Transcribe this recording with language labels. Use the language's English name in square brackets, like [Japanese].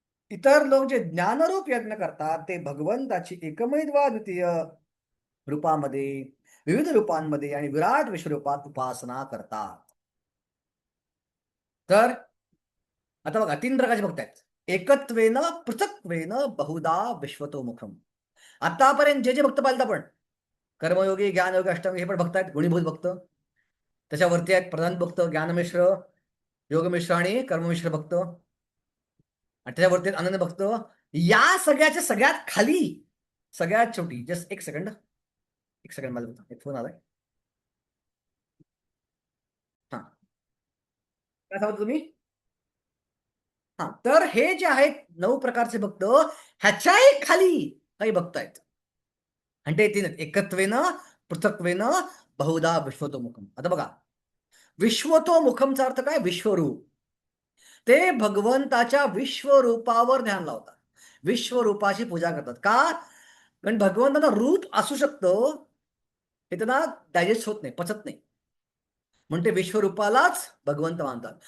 [Marathi] इतर लोक जे ज्ञानरूप यज्ञ करतात ते भगवंताची एकमेव रूपामध्ये, विविध रूपांमध्ये आणि विराट विश्वरूपात उपासना करतात. तर आता बघा 3 प्रकारचे भक्त आहेत. [Sanskrit] एकत्वेन पृथक्त्वेन बहुधा विश्वतो मुखम. [Marathi] आतापर्यंत जे भक्त पाहिलं आपण, कर्मयोगी, ज्ञानयोगी, अष्टांगी, हे पण भक्त आहेत, गुणीभूत भक्त. त्याच्यावरती आहेत प्रधान भक्त, ज्ञानमिश्र, योगमिश्र आणि कर्ममिश्र भक्त. आणि त्याच्यावरती आहेत अनन्य भक्त. या सगळ्याच्या सगळ्यात खाली, सगळ्यात शेवटी, [English] just एक second [Marathi] मला एक फोन आलाय. हा, काय सांगता तुम्ही? हा, तर हे जे आहेत 9 प्रकारचे भक्त, ह्याच्याही खाली काही भक्त आहेत. आणि ते 3 आहेत. [Sanskrit] एकत्वेन पृथक्त्वेन बहुधा विश्वतो मुखम. [Marathi] आता बघा, विश्वतो मुखमचा अर्थ काय? विश्वरूप. ते भगवंताच्या विश्वरूपावर ध्यान लावतात, विश्वरूपाची पूजा करतात. का? कारण भगवंताचं रूप असू शकतं, हे त्यांना डायजेस्ट होत नाही, पचत नाही, म्हणून ते विश्वरूपालाच भगवंत मानतात.